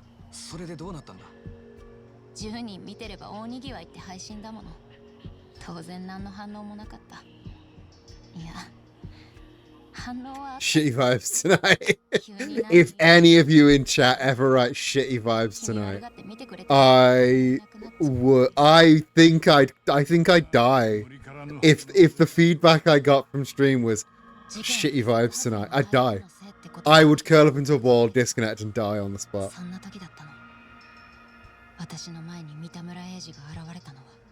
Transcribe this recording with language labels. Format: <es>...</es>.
<ja>それでどうなったんだ。 10人見てれば大にぎわいって配信だもの。当然何の反応もなかった。いや、反応は</ja> <en>shitty vibes tonight. If any of you in chat ever write shitty vibes tonight, I think I'd die. If the feedback I got from stream was shitty vibes tonight, I'd die. I would curl up into a ball, disconnect, and die on the spot.</en> <ja>そんな時だったの。私の前に三田村英二が現れたのは。</ja>